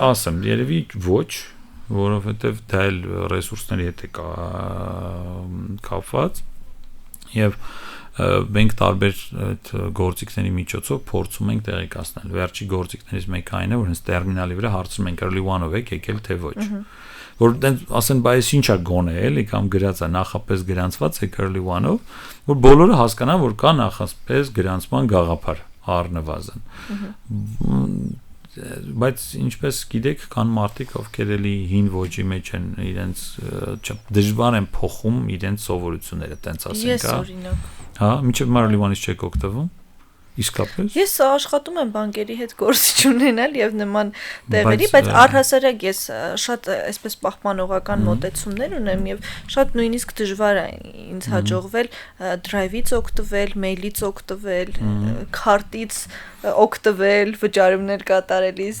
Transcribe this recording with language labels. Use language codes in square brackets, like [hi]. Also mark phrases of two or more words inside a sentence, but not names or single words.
[hy] Ասեմ, երևի ոչ, որովհետև դա էլ ռեսուրսների հետ է կապված եւ մենք տարբեր այդ գործիքների միջոցով փորձում ենք տեղեկացնել։ Վերջի գործիքներից մեկը այն է, որ հենց տերմինալի վրա հարցում ենք early one-ով եք եկել թե ոչ։ Որ ասեն, բայց ինչա գոնե էլի կամ գրած է նախապես գրանցված է early one-ով, որ բոլորը հասկանան, որ կա նախապես գրանցման գաղափար առնվազն։ Բայց ինչպես գիտեք, կան մարդիկ, ովքեր էլի հին ոճի մեջ են իրենց դժվար են փոխում իրենց սովորությունները, տենց ասենք, Ես օրինակ։ Հա, մինչև early one-ից չեք օգտվում։ Իսկապես։ Ես աշխատում եմ բանկերի հետ գործ չունենալ եւ նման տեղերի, բայց առհասարակ ես շատ այսպես պահպանողական մոտեցումներ ունեմ եւ շատ նույնիսկ դժվար է ինձ հաջողվել drive-ից օգտվել, mail-ից օգտվել, քարտից օգտվել, վճարումներ կատարելիս։